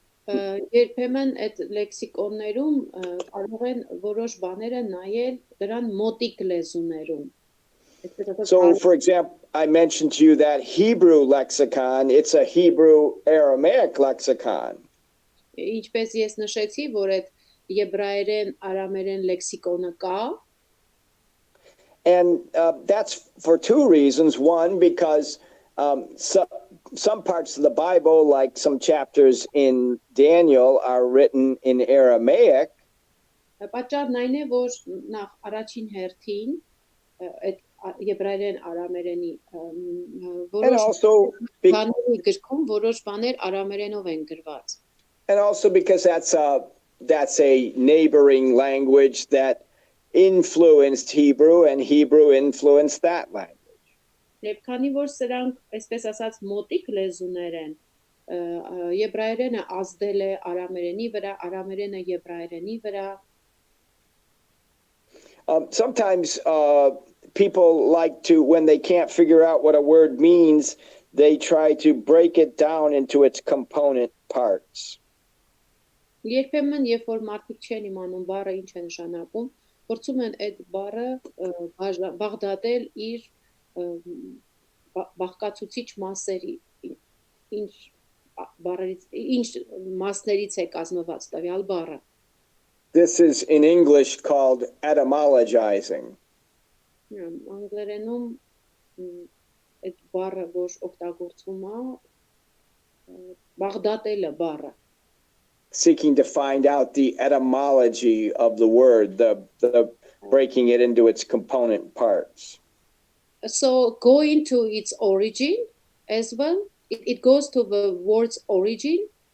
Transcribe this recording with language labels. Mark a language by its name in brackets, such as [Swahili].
[Armenian] Երբեմն այդ լեքսիկոններում կարող են որոշ բաները նայել դրան մոտիկ լեզուներում։ [English] So, for example, I mentioned to you that Hebrew lexicon, it's a Hebrew Aramaic lexicon. [Armenian] Ինչպես ես նշեցի, որ այդ եբրայերեն արամերեն լեքսիկոնը կա, [English] And that's for two reasons. One, because some parts of the Bible, like some chapters in Daniel, are written in Aramaic. [Armenian] Պատճառն այն է, որ նախ առաջին հերթին այդ եբրայերեն արամերենի [English] And [Armenian] որոշ [English] also, [Armenian] բաների գրքում որոշ բաներ արամերենով են գրված։ [English] and also because that's a neighboring language that influenced Hebrew, and Hebrew influenced that language. [Armenian] Եվ քանի որ սրանք, այսպես ասած, մոտիկ լեզուներ են, եբրայերենը ազդել է արամերենի վրա, արամերենը եբրայերենի վրա։ [English] Sometimes people like to, when they can't figure out what a word means, they try to break it down into its component parts. [Armenian] Երբեմն, երբ որ մարդիկ չեն իմանում բառը ինչ է նշանակում, փորձում են այդ բառը բաղդատել իր բաղկացուցիչ մասերի, ինչ մասներից է կազմված տվյալ բառը։ [English] This is in English called etymologizing. [Armenian] Անգլերենում այդ բառը, որ օգտագործվում է, բաղդատելը բառը։ [English] Seeking to find out the etymology of the word, the breaking it into its component parts. So going to its origin as well, it goes to the word's origin.